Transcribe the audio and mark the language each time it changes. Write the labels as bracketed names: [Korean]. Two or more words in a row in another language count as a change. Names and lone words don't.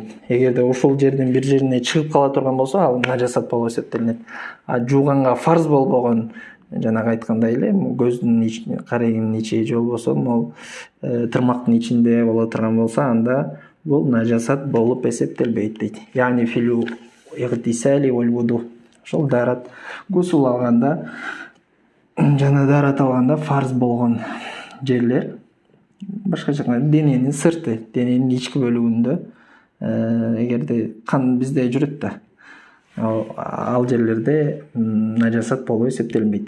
[Kyrgyz] Эгерде ошол жердин бир жерине чыгып кала турган болсо, ал нажасат болуп эсептелинет. А жууганга фарз болбогон, жанагы айткандай эле, көздүн ичи, карегинин ичи же болбосо могул тырмактын ичинде боло турган болсо, анда бул нажасат болуп эсептелбейт дейт. [Arabic] يعني في الاغتسال والوضوء. [Kyrgyz] Ошол дарат, гусул алганда жана дарат алганда фарз болгон жерлер, башкача айтканда дененин сырты, дененин ички бөлүгүндө эгерде кан бизде жүрөт да, ал жерлерде нажасат болуп эсептелинбейт дейт.